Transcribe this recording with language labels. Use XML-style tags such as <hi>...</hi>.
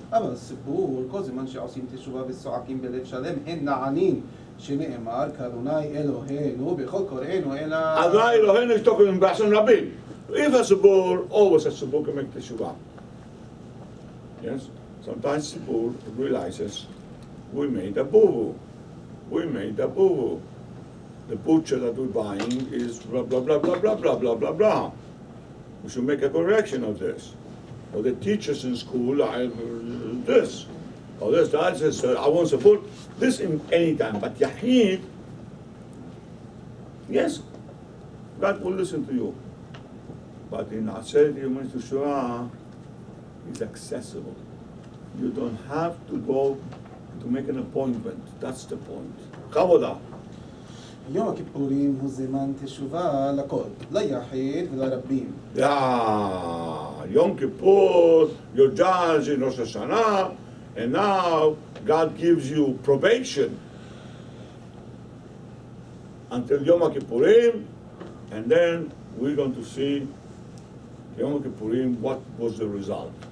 <he>אבל סיפור, כל זמן שעושים תשובה וצועקים בלב שלם, הם נענים, שנאמר, כאדוני אלוהינו, בכל קוראינו אלא... Adonai Eloheinu</he> <en>is talking in Bashon Rabin. If a Sibur, always a Sibur can make Teshuva. Yes? Sometimes Sibur realizes, we made a boo-boo. The butcher that we're buying is blah, blah, blah, blah, blah, blah, blah, blah, blah. We should make a correction of this. Or the teachers in school, this. Or this, that, I won't support this in any time. But Yahid, Yes, God will listen to you. But in Aseret Yom Teshuva, it's accessible. You don't have to go to make an appointment. That's the point. Kavodah.</en> <he>יום הכיפורים הוא זמן תשובה לכל, ליחיד ולרבים.</he> <en>Yom Kippur, you're judged in Rosh Hashanah, and now God gives you probation until Yom Kippurim, and then we're going to see Yom Kippurim, what was the result.</en>